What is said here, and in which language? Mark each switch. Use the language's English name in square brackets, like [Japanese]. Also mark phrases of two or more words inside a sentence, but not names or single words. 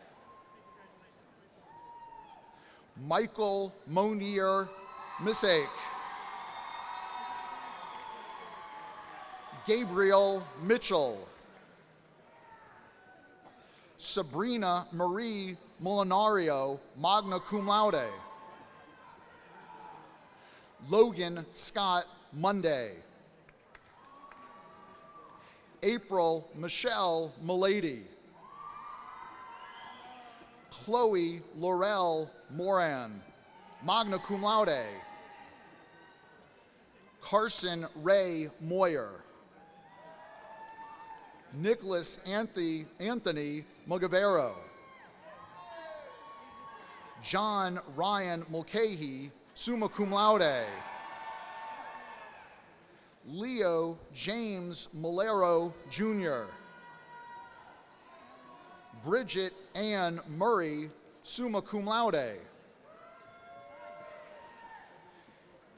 [English] Michael Monier Misake. Gabriel Mitchell. Sabrina Marie Molinario, [Latin] magna cum laude. [English] Logan Scott Monday. April Michelle Milady. Chloe Laurel Moran, [Latin] magna cum laude. [English] Carson Ray Moyer. Nicholas Anthony Mugavero. John Ryan Mulcahy, [Latin] summa cum laude. [English] Leo James Malero Jr. Bridget Ann Murray, [Latin] summa cum laude.